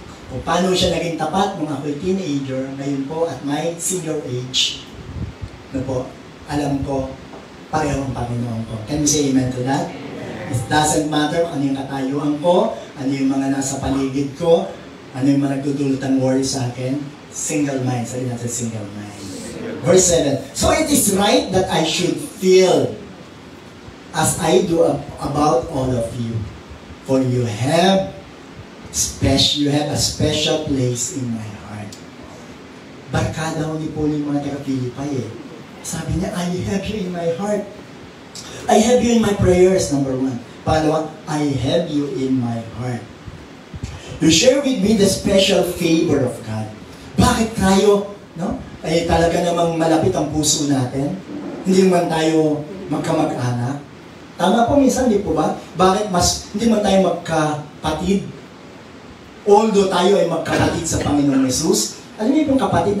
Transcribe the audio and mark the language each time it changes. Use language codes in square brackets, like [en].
[tl] Kung paano siya naging tapat nung ako'y teenager, ngayon po [en] at my senior age, [tl] na po, alam ko, pareho ang Panginoon ko. [en] Can we say amen to that? It doesn't matter [tl] ano yung katayuan ko, ano yung mga nasa paligid ko, ano yung mga nagdudulot ng worry sa akin. Single mind. Sabi natin single mind. Verse 7. [en] So it is right that I should feel as I do about all of you. For you have a special place in my heart. [tl] Barkada ko ni Paul yung mga taga-Pilipay eh. Sabi niya, [en] I have you in my heart. I have you in my prayers, number 1. [tl] Pangalawa, [en] I have you in my heart. You share with me the special favor of God. [tl] Bakit tayo, no? Ay talaga namang malapit ang puso natin? Hindi man tayo magkamag-anak? Tama po minsan, di po ba? Bakit hindi man tayo magkapatid? Although tayo ay magkapatid sa Panginoong Yesus, alam niyo yung kapatid?